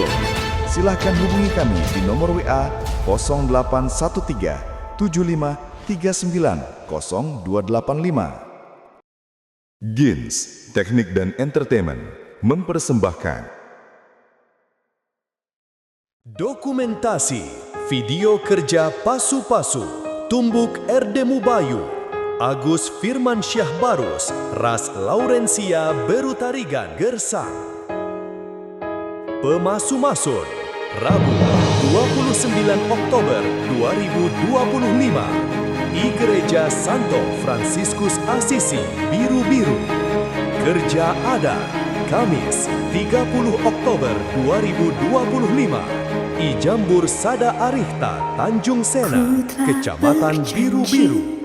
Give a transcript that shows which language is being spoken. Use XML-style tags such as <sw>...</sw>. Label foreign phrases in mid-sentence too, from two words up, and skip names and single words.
<id>Silahkan hubungi kami di nomor WA 0813 75 39 0285. Gins Teknik dan Entertainment mempersembahkan dokumentasi video kerja Pasu-Pasu, Tumbuk Erdemu Bayu, Agus Firman Syah Barus, Ras Laurencia Berutarigan Gersang. Pemasu-masun, Rabu 29 Oktober 2025, di Gereja Santo Fransiskus Asisi Biru-Biru. Kerja adat, Kamis 30 Oktober 2025, di Jambur Sada Arihta, Tanjung Sena, Kecamatan Biru-Biru.</id>